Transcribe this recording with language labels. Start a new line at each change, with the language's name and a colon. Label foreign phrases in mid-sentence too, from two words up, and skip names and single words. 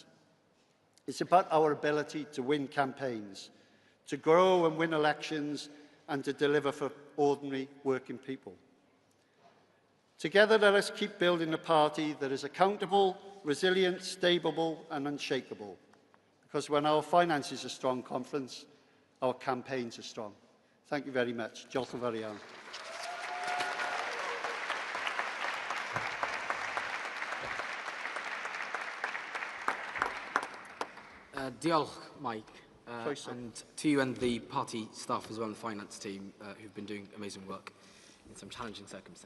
English: It's about our ability to win campaigns, to grow and win elections, and to deliver for ordinary working people. Together, let us keep building a party that is accountable, resilient, stable, and unshakable. Because when our finances are strong, Conference, our campaigns are strong. Thank you very much.
Welsh: Diolch yn fawr iawn. Diolch, Mike,
English: and to you and the party staff as well, and the finance team, who've been doing amazing work in some challenging circumstances.